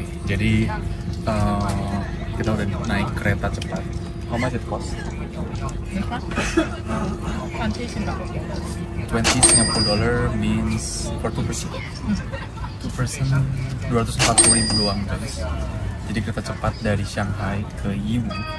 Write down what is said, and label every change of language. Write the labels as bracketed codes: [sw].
[id] Jadi kita udah naik kereta cepat [en] How much it cost? 20 Singapore dollar means for 2 person. 2 person 240.000 [id] doang [en] guys. [id] Jadi kereta cepat dari Shanghai ke Yiwu.